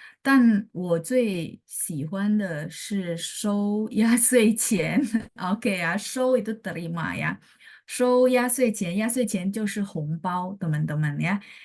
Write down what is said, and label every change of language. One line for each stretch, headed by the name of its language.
Chinese: 但我最喜欢的是收压岁钱。
Indonesian: OK 啊，收 itu terima ya.
Chinese: 收压岁钱，压岁钱就是红包，
Indonesian: teman-teman ya.